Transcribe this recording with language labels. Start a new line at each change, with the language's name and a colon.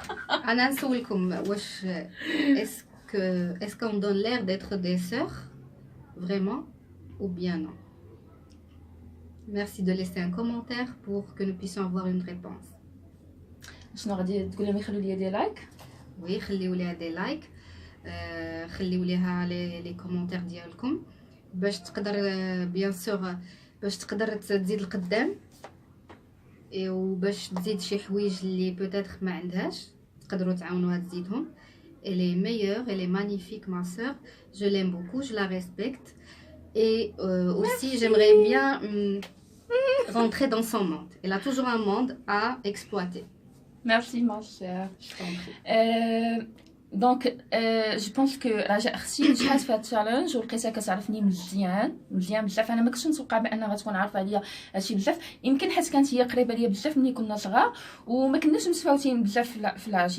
Arabic: انا نسولكم واش
French: est-ce qu'on donne l'air d'être des sœurs vraiment ou bien non? Merci de laisser un commentaire pour que nous puissions avoir une réponse.
Arabic: شنو غادي تقول لهم يخلوا لي دي لايك؟ وي خليو ليها دي لايك خليو ليها لي كومونتير ديالكم باش تقدر بيان سور باش تقدر تزيد القدام وباش تزيد شي حوايج اللي بوتيتر ما عندهاش تقدروا تعاونوها تزيدهم.
French: Elle est meilleure, elle est magnifique ma sœur, je l'aime beaucoup, je la respecte et aussi j'aimerais bien rentrer dans son monde. Elle a toujours un monde à exploiter. Merci ma sœur. Je t'en prie.
Arabic: دونك جو بونس كو رجاء اختي نجحات في هاد التشالنج ولقيتها كتعرفني مزيان مزيان بزاف. انا ما كنتش متوقعه بانها غتكون عارفه عليا هادشي بزاف، يمكن حيت كانت هي قريبه ليا بزاف ملي كنا صغار وما كناش متفاوتين بزاف في لاج.